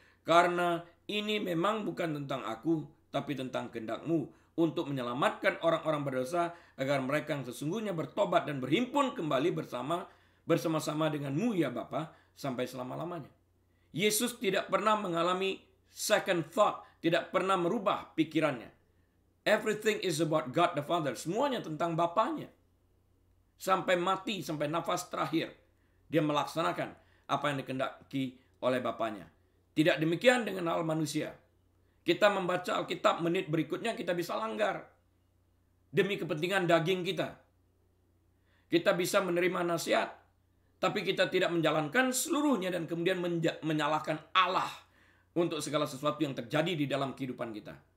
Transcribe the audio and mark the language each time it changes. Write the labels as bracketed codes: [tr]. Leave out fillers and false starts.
[id] Karena ini memang bukan tentang aku, tapi tentang kehendak-Mu, untuk menyelamatkan orang-orang berdosa, agar mereka yang sesungguhnya bertobat dan berhimpun kembali bersama-sama dengan-Mu ya Bapa, sampai selama-lamanya. Yesus tidak pernah mengalami [en] second thought, [id] tidak pernah merubah pikirannya. [en] Everything is about God the Father. [id] Semuanya tentang Bapanya. Sampai mati, sampai nafas terakhir, dia melaksanakan apa yang dikehendaki oleh Bapanya. Tidak demikian dengan hal manusia. Kita membaca Alkitab menit berikutnya kita bisa langgar. Demi kepentingan daging kita. Kita bisa menerima nasihat, tapi kita tidak menjalankan seluruhnya dan kemudian menyalahkan Allah untuk segala sesuatu yang terjadi di dalam kehidupan kita.